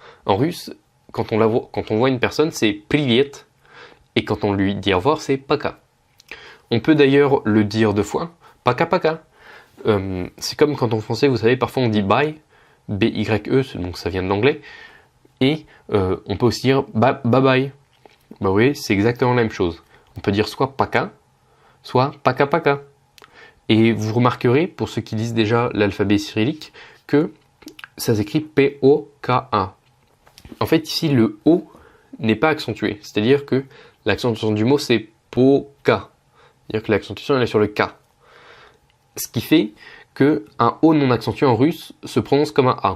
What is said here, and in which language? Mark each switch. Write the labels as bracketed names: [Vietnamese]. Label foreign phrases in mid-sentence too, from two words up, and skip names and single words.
[French] En russe, quand on voit une personne, c'est привет et quand on lui dit au revoir, c'est пока. On peut d'ailleurs le dire deux fois, [Russian] пока-пока. [French] C'est comme quand en français, vous savez, parfois on dit bye, B-Y-E, donc ça vient de l'anglais, et on peut aussi dire bye-bye. Bah oui, c'est exactement la même chose. On peut dire soit пока, soit пока-пока. Et vous remarquerez, pour ceux qui lisent déjà l'alphabet cyrillique, que ça s'écrit P-O-K-A. En fait, ici, le O n'est pas accentué. C'est-à-dire que l'accentuation du mot, c'est po-ka. C'est-à-dire que l'accentuation, elle est sur le K. Ce qui fait qu'un O non accentué en russe se prononce comme un A.